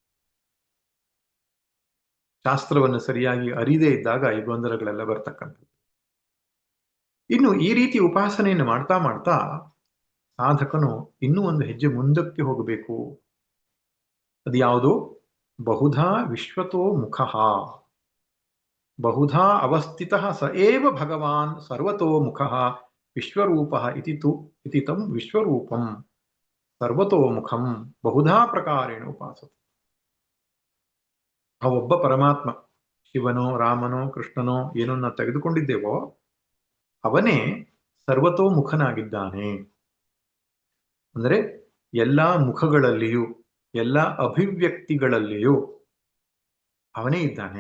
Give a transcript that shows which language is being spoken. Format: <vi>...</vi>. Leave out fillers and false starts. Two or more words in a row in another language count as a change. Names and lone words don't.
<kn>ಶಾಸ್ತ್ರವನ್ನು ಸರಿಯಾಗಿ ಅರಿದೇ ಇದ್ದಾಗ ಈ ಗೊಂದಲಗಳೆಲ್ಲ ಬರ್ತಕ್ಕಂಥದ್ದು. ಇನ್ನು ಈ ರೀತಿ ಉಪಾಸನೆಯನ್ನು ಮಾಡ್ತಾ ಮಾಡ್ತಾ ಸಾಧಕನು ಇನ್ನೂ ಒಂದು ಹೆಜ್ಜೆ ಮುಂದಕ್ಕೆ ಹೋಗಬೇಕು. ಅದು ಯಾವುದು?</kn> <sa>ಬಹುಧಾ ವಿಶ್ವತೋ ಮುಖ, ಬಹುಧಾ ಅವಸ್ಥಿತ ಸ ಏವ ಭಗವಾನ್ ಸರ್ವತೋ ಮುಖ ವಿಶ್ವರೂಪ ಇತಿ ತಂ ವಿಶ್ವರೂಪಂ ಸರ್ವತೋಮುಖಂ ಬಹುಧಾ ಪ್ರಕಾರೇಣ ಉಪಾಸತೆ.</sa> <kn>ಆ ಒಬ್ಬ ಪರಮಾತ್ಮ, ಶಿವನೋ ರಾಮನೋ ಕೃಷ್ಣನೋ ಏನನ್ನ ತೆಗೆದುಕೊಂಡಿದ್ದೇವೋ ಅವನೇ ಸರ್ವತೋಮುಖನಾಗಿದ್ದಾನೆ. ಅಂದರೆ ಎಲ್ಲಾ ಮುಖಗಳಲ್ಲಿಯೂ, ಎಲ್ಲ ಅಭಿವ್ಯಕ್ತಿಗಳಲ್ಲಿಯೂ ಅವನೇ ಇದ್ದಾನೆ.</kn>